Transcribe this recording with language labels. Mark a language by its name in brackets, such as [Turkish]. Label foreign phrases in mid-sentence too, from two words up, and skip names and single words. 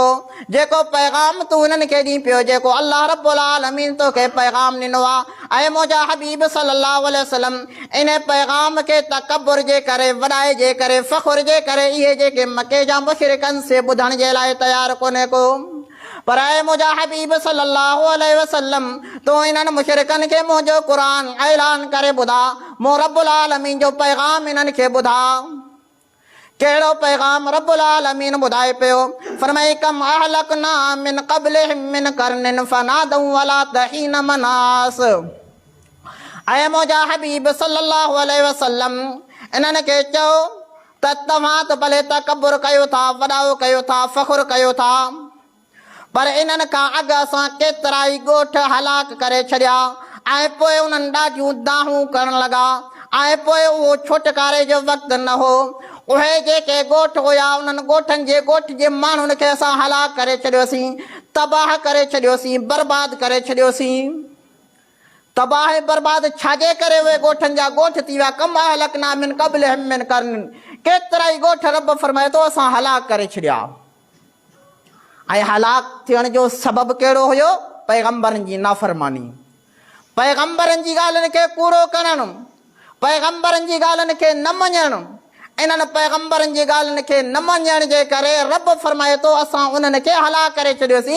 [Sindhi] जेको पैगाम तूं हिननि खे ॾीं पियो, जेको [Arabic] الله رب العالمين [Sindhi] तोखे पैगाम ॾिनो आहे ऐं मुंहिंजा हबीब [Arabic] صلى الله عليه وسلم [Sindhi] इन पैगाम खे तकब्बुर जे करे, वॾाए जे करे, फ़ख़ुर जे करे इहे जेके मके जा मुशरिकनि से ॿुधण जे लाइ तयारु कोन्हे को। पर ऐं मुंहिंजा हबीब [Arabic] صلى الله عليه وسلم [Sindhi] तूं इन्हनि मुशरिकनि खे मुंहिंजो क़ुरान ऐलान करे ॿुधा, मूं [Arabic] رب العالمين [Sindhi] जो पैगाम इन्हनि खे ॿुधा। कहिड़ो पैगाम [Arabic] رب العالمين [Sindhi] ॿुधाए पियो, फरमाए [Arabic] كم أهلكنا من قبلهم من قرن فنادوا ولات حين مناص. [Sindhi] ऐं मुंहिंजा हबीब [Arabic] صلى الله عليه وسلم [Sindhi] इन्हनि खे चओ त तव्हां त भले तकब्बुर कयो था, वॾाओ कयो था, फ़ख़ुर कयो था, पर इन्हनि खां अॻु असां केतिरा ई ॻोठ हलाक करे छॾिया ऐं पोइ उन्हनि ॾाढियूं दाहूं करण लॻा ऐं पोइ उहो छुटकारे जो वक़्तु न हो। उहे जेके ॻोठ हुया उन्हनि ॻोठ जे माण्हुनि खे असां हलाक करे छॾियोसीं, तबाह करे छॾियोसीं, बर्बाद करे छॾियोसीं। तबाह बर्बाद छाजे करे उहे ॻोठनि जा ॻोठ थी विया, [Arabic] كم أهلكنا من قبلهم من قرن, [Sindhi] केतिरा ई ॻोठ रब फरमाए थो असां हलाक करे छॾिया। ऐं हलाक थियण जो सबबु कहिड़ो हुयो, पैगंबरनि जी नाफ़रमानी, पैगंबरनि जी ॻाल्हियुनि खे कूड़ो करणु, पैगंबरनि जी ॻाल्हियुनि खे न मञणु। इन्हनि पैगंबरनि जी ॻाल्हियुनि खे न मञण जे करे रब फरमाए थो असां उन्हनि खे हलाक करे छॾियोसीं।